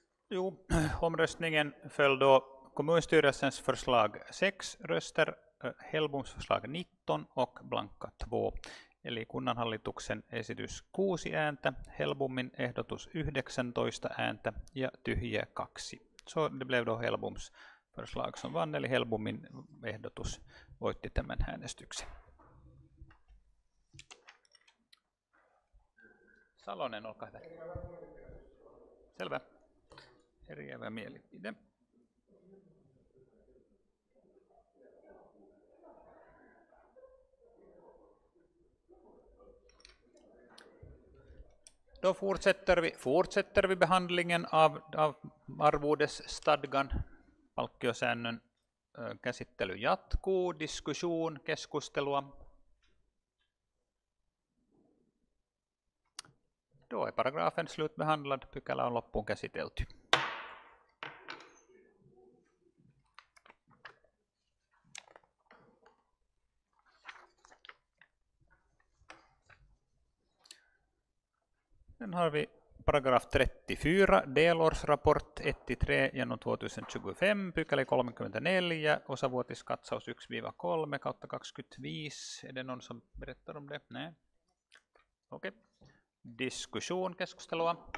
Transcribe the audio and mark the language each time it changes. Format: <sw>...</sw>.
<sv>Jo, omröstningen föll då kommunstyrelsens förslag 6 röster, Helboms förslag 19 och blanka 2.</sv> <fi>Eli kunnanhallituksen esitys 6 ääntä, Helbomin ehdotus 19 ääntä ja tyhjiä 2.</fi> <sv>Så det blev då Helboms förslag som vann,</sv> <fi>eli Helbomin ehdotus voitti tämän äänestyksen. Salonen, olkaa hyvä. Selvä. Eriävä mielipide.</fi> <sv>Då fortsätter vi behandlingen av arvodesstadgan.</sv> <fi>Palkkiosäännön käsittely jatkuu, diskussion, keskustelua.</fi> <sv>Då är paragrafen slutbehandlad,</sv> <fi>pykälä on loppuun käsitelty.</fi> <sv>Sen har vi paragraf 34, delårsrapport 1-3 genom 2025,</sv> <fi>pykälä 34, osavuotiskatsaus 1-3 kautta 25.</fi> <sv>Är det någon som berättar om det? Nej. Okej. Diskussion,</sv> <fi>keskustelua.</fi>